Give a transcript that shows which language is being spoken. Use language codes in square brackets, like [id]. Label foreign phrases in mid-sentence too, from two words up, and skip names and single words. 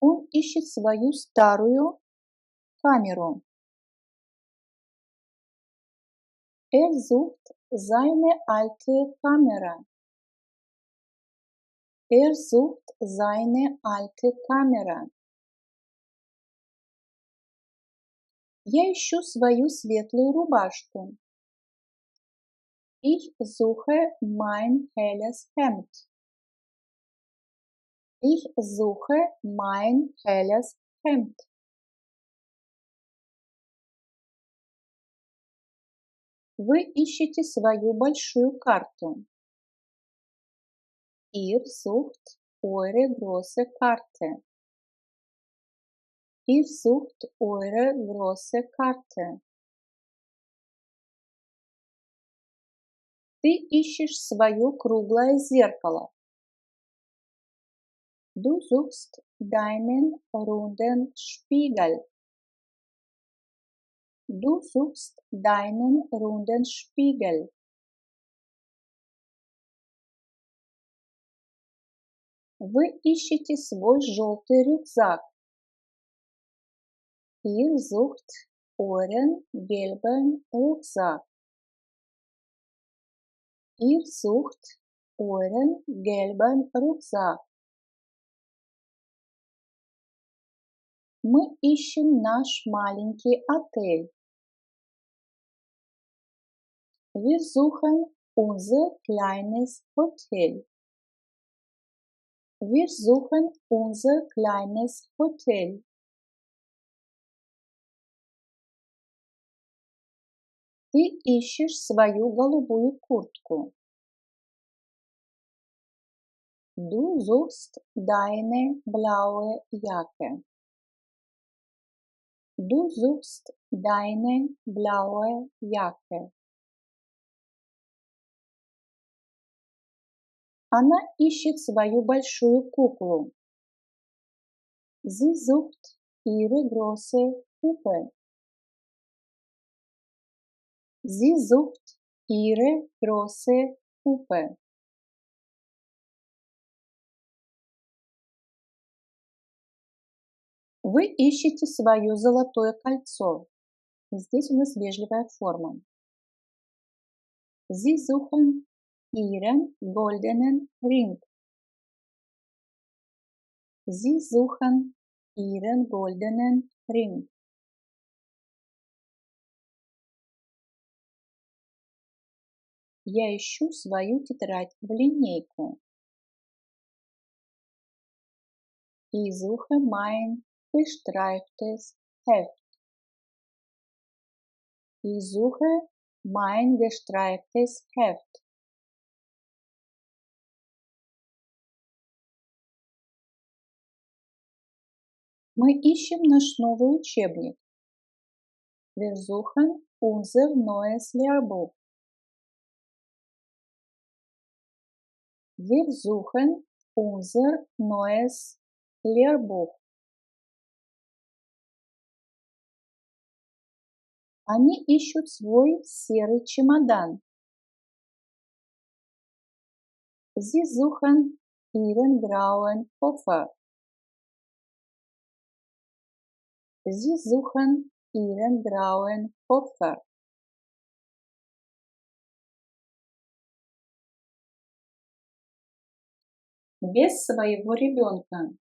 [ru] ищет свою старую камеру. [de] Sucht seine alte Kamera. Sucht seine alte Kamera. [ru] Я ищу свою светлую рубашку. [de] Ich suche mein helles Hemd. Ich suche mein helles Hemd. [ru] Вы ищете свою большую карту. [de] Ihr sucht eure große Karte. Ihr sucht eure große Karte. [ru] Ты ищешь свое круглое зеркало. [de] Du suchst deinen runden Spiegel. Du suchst deinen runden Spiegel. [ru] Вы ищете свой желтый рюкзак. [de] Ihr sucht euren gelben Rucksack. Ihr sucht euren gelben Rucksack. [ru] Мы ищем наш маленький отель. [de] Wir suchen unser kleines Hotel. Wir suchen unser kleines Hotel. [ru] Ты ищешь свою голубую куртку. [de] Du suchst deine blaue Jacke. Du suchst deine blaue Jacke. [ru] Она ищет свою большую куклу. [de] Sie sucht ihre große Puppe. Sie sucht ihre große Puppe. [ru] Вы ищете свое золотое кольцо. Здесь у нас вежливая форма. [de] Sie suchen ihren goldenen Ring. Sie suchen ihren goldenen Ring. [ru] Я ищу свою тетрадь в линейку. [de] Ich suche mein gestreiftes Heft. Ich suche mein gestreiftes Heft. [ru] Мы ищем наш новый учебник. [de] Wir suchen unser neues Lehrbuch. Wir suchen unser neues Lehrbuch. [ru] Они ищут свой серый чемодан. [de] Sie suchen ihren grauen Koffer. Sie suchen ihren grauen Koffer. [ru] Без своего ребенка.